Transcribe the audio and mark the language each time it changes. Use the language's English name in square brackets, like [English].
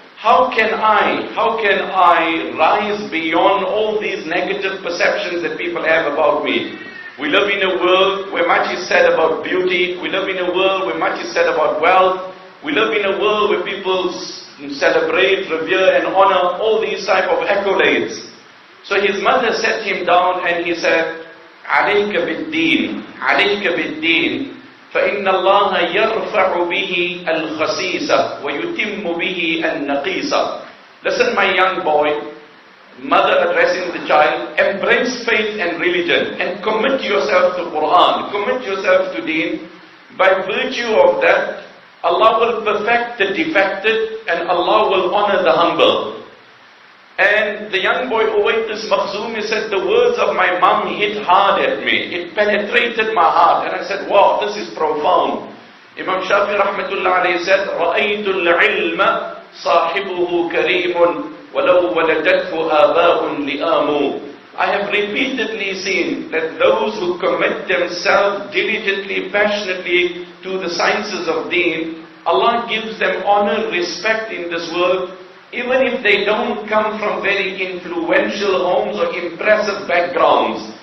[English] How can I rise beyond all these negative perceptions that people have about me? We live in a world where much is said about beauty. We live in a world where much is said about wealth. We live in a world where people celebrate, revere and honor all these type of accolades. So his mother sat him down and he said, [Arabic] عَلَيْكَ بِالدِّينِ عَلَيْكَ بِالدِّينِ فَإِنَّ اللَّهَ يَرْفَعُ بِهِ الْخَسِيسَ وَيُتِمُّ بِهِ النَّقِيسَ. [English] Listen, my young boy, mother addressing the child, embrace faith and religion and commit yourself to Quran, commit yourself to Deen. By virtue of that, Allah will perfect the defected and Allah will honor the humble. And the young boy Uwaiqis Makhzumi said, the words of my mom hit hard at me. It penetrated my heart. And I said, wow, this is profound. Imam Shafi rahmatullah alayhi said, [Arabic] رَأَيْتُ الْعِلْمَ صَاحِبُهُ كَرِيمٌ وَلَوْ وَلَدَتْهُ آبَاءٌ لِآمُ. [English] I have repeatedly seen that those who commit themselves diligently, passionately to the sciences of Deen, Allah gives them honor, respect in this world, even if they don't come from very influential homes or impressive backgrounds.